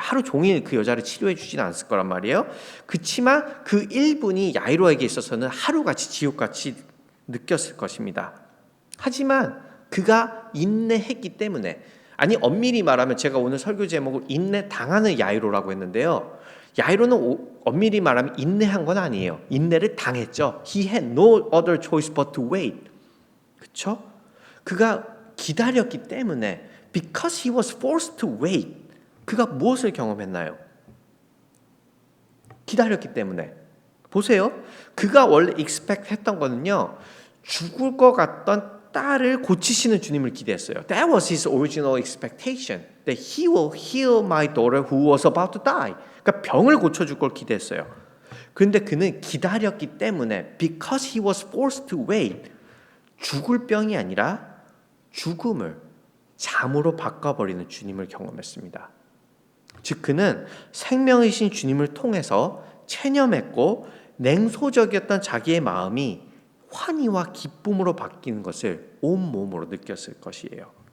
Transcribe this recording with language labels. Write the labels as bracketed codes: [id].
[ko] 하루 종일 그 여자를 치료해 주지는 않았을 거란 말이에요. 그치만 그 1분이 야이로에게 있어서는 하루같이 지옥같이 느꼈을 것입니다. 하지만 그가 인내했기 때문에 아니 엄밀히 말하면 제가 오늘 설교 제목을 인내 당하는 야이로라고 했는데요. 야이로는 엄밀히 말하면 인내한 건 아니에요. 인내를 당했죠. [en] He had no other choice but to wait. [ko] 그렇죠? 그가 기다렸기 때문에 [en] because he was forced to wait. [ko] 그가 무엇을 경험했나요? 기다렸기 때문에. 보세요. 그가 원래 expect 했던 거는요. 죽을 것 같던 딸을 고치시는 주님을 기대했어요. [en] That was his original expectation. That he will heal my daughter who was about to die. [ko] 그러니까 병을 고쳐줄 걸 기대했어요. 그런데 그는 기다렸기 때문에 [en] because he was forced to wait. [ko] 죽을 병이 아니라 죽음을 잠으로 바꿔버리는 주님을 경험했습니다. 즉 그는 생명이신 주님을 통해서 체념했고 냉소적이었던 자기의 마음이 환희와 기쁨으로 바뀌는 것을 온몸으로 느꼈을 것이에요.